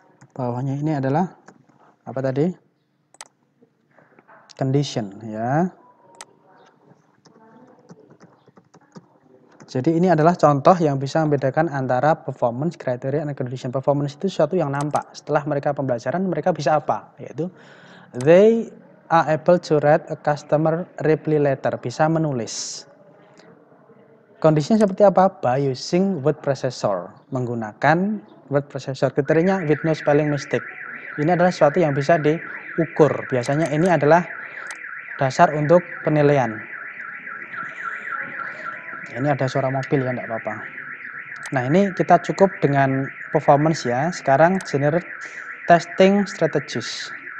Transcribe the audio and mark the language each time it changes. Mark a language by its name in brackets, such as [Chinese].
[Indonesian] Bawahnya ini adalah apa tadi? Condition ya. Jadi ini adalah contoh yang bisa membedakan antara performance, kriteria, dan condition. Performance itu sesuatu yang nampak. Setelah mereka pembelajaran, mereka bisa apa? Yaitu [English] they are able to write a customer reply letter. [Indonesian] Bisa menulis. Kondisinya seperti apa? [English] By using word processor. [Indonesian] Menggunakan [English] word processor. [Indonesian] Kriterianya [English] with no spelling mistake. [Indonesian] Ini adalah sesuatu yang bisa diukur. Biasanya ini adalah dasar untuk penilaian. Ini ada suara mobil ya, enggak apa-apa. Nah ini kita cukup dengan performance ya. Sekarang generate testing strategies.